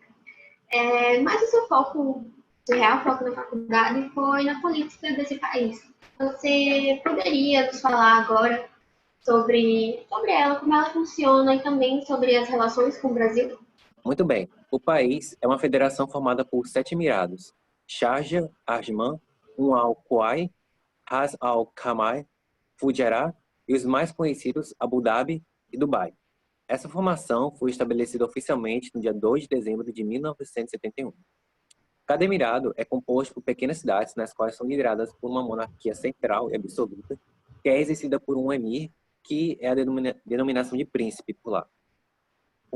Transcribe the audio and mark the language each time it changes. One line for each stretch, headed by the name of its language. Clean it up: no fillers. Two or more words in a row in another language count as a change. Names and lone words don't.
Portuguese: Mas o seu real foco na faculdade foi na política desse país. Você poderia nos falar agora sobre ela, como ela funciona e também sobre as relações com o Brasil? Muito bem. O país é uma federação formada por 7 emirados: Sharjah, Ajman, Al Quwai, Ras Al Khaimah, Fujairah e os mais conhecidos Abu Dhabi e Dubai. Essa formação foi estabelecida oficialmente no dia 2 de dezembro de 1971. Cada emirado é composto por pequenas cidades, nas quais são lideradas por uma monarquia central e absoluta, que é exercida por um emir, que é a denominação de príncipe por lá.